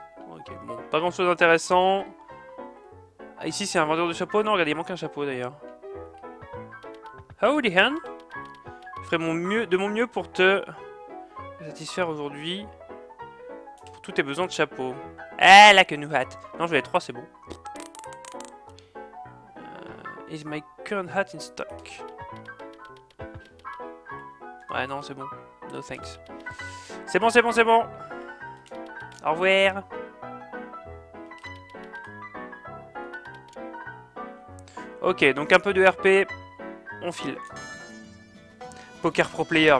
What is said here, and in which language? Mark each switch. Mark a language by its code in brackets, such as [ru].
[fr] Ok, bon, pas grand chose d'intéressant. Ah, ici, c'est un vendeur de chapeaux? Non, regardez, il manque un chapeau, d'ailleurs. Howdy, Han. Je ferai de mon mieux pour te satisfaire aujourd'hui. Pour tous tes besoins de chapeau. Ah, là que nous hâte. Non, je vais les 3, c'est bon. [en] Is my current hat in stock? [fr] Ouais, non, c'est bon. [en] No thanks. [fr] C'est bon, c'est bon, c'est bon. Au revoir. Ok, donc un peu de RP. On file. [en] Poker pro player.